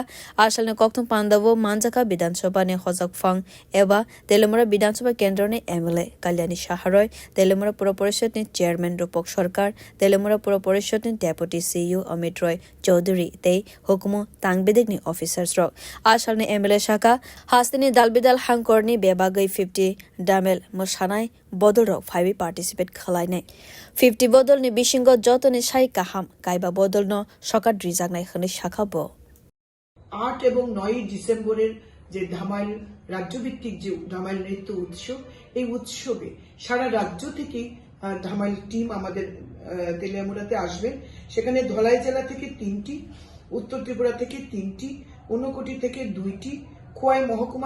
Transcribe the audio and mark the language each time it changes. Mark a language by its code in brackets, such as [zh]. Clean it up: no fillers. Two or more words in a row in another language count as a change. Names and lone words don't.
[trp] asalne koktung panda wo manjaka Bidhan Sabha ni hojak phang eba telemura Bidhan Sabha kendro ni MLA Kalyani Shaharoi telemura pura porishod ni chairman Rupok Sarkar telemura pura porishod ni deputy CEO Amit Roy Chaudhary tei hukumu tangbedek ni officers rok asalne MLA shaka hasteni dalbidal hangkorni bebagai 50 damel mosanai bodol rok 5 participate khalainai 50 bodol ni bisingo jotoni sai kaham kaiba bodol no sokar drijagnai khani শাখাবো [bn] 8 এবং 9 ডিসেম্বরের যে ধামাইল রাজ্যভিত্তিক যে ধামাইল নৃত্য উৎসব এই উৎসবে সারা রাজ্য থেকে ধামাইল টিম আমাদের তেলিয়ামুড়াতে আসবেন সেখানে ধলাই জেলা থেকে 3টি উত্তর ত্রিপুরা থেকে 3টি ঊনকোটি থেকে 2টি খোয়াই মহকুমা